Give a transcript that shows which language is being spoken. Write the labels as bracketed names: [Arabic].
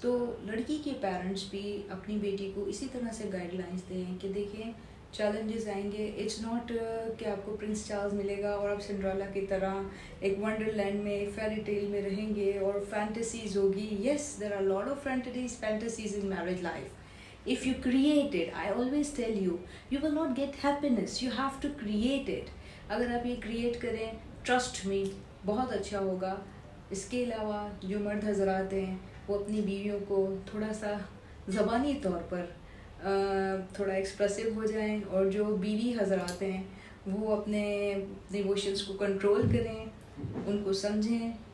[Urdu] تو لڑکی کے پیرنٹس بھی اپنی بیٹی کو اسی طرح سے گائیڈ لائنس دیں کہ دیکھیں چیلنجز آئیں گے. اٹس ناٹ کہ آپ کو پرنس چارلز ملے گا اور آپ سنڈریلا کی طرح ایک ونڈر لینڈ میں فیری ٹیل میں رہیں گے اور فینٹیسیز ہوگی. [English] Yes there are lot of fantasies in marriage life. If you create it, I always tell you, you will not get happiness. You have to create it. [Urdu] اگر آپ یہ create کریں, [English] trust me, [Urdu] بہت اچھا ہوگا. اس کے علاوہ جو مرد حضرات ہیں وہ اپنی بیویوں کو تھوڑا سا زبانی طور پر تھوڑا ایکسپریسو ہو جائیں, اور جو بیوی حضرات ہیں وہ اپنے ایموشنس کو کنٹرول کریں, ان کو سمجھیں.